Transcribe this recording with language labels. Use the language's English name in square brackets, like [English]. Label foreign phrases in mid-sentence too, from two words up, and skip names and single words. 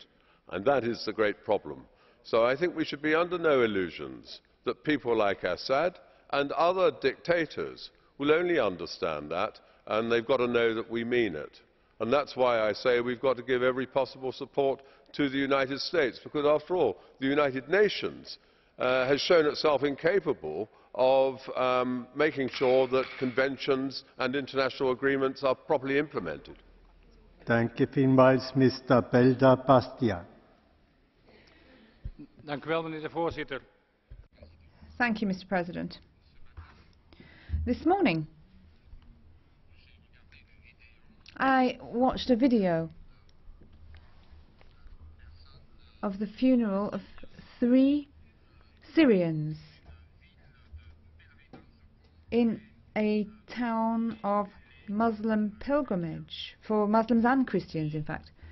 [English] And that is the great problem. So I think we should be under no illusions that people like Assad and other dictators will only understand that, and they've got to know that we mean it. And that's why I say we've got to give every possible support to the United States, because after all, the United Nations has shown itself incapable of making sure that conventions and international agreements are properly implemented. [German] Danke vielmals, Mr. Belder Bastia. [Dutch] Dank u wel, meneer de voorzitter. [English] Thank you, Mr. President. This morning, I watched a video of the funeral of 3 Syrians in a town of Muslim pilgrimage, for Muslims and Christians, in fact.